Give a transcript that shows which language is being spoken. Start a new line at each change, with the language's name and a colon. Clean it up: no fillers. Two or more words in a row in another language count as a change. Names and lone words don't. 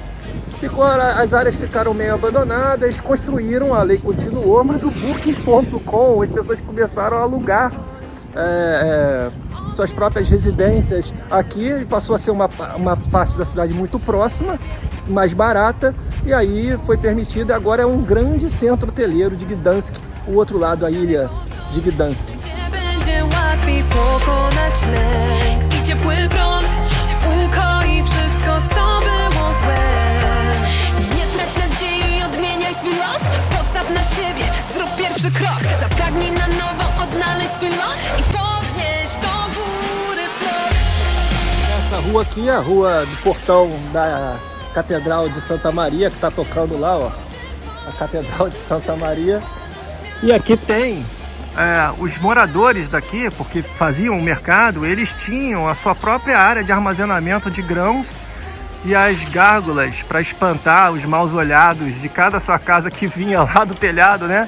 Portuguese: As áreas ficaram meio abandonadas, construíram, a lei continuou, mas o Booking.com, as pessoas começaram a alugar suas próprias residências aqui, passou a ser uma parte da cidade muito próxima, mais barata, e aí foi permitido, e agora é um grande centro hoteleiro de Gdańsk, o outro lado da ilha de Gdańsk.
Polish: Gdzie będzie łatwiej pokonać lęk i ciepły front ukoi wszystko, co było złe. Nie trać nadziei, odmieniaj swój los, postaw na siebie, zrób pierwszy krok, zapragnij na nowo odnaleźć swój lot i podnieś do góry wzrok.
Portuguese: Essa rua aqui é a rua do portão da Catedral de Santa Maria, que está tocando lá, ó, a Catedral de Santa Maria. E aqui tem os moradores daqui, porque faziam o mercado, eles tinham a sua própria área de armazenamento de grãos e as gárgulas para espantar os maus olhados de cada sua casa que vinha lá do telhado, né?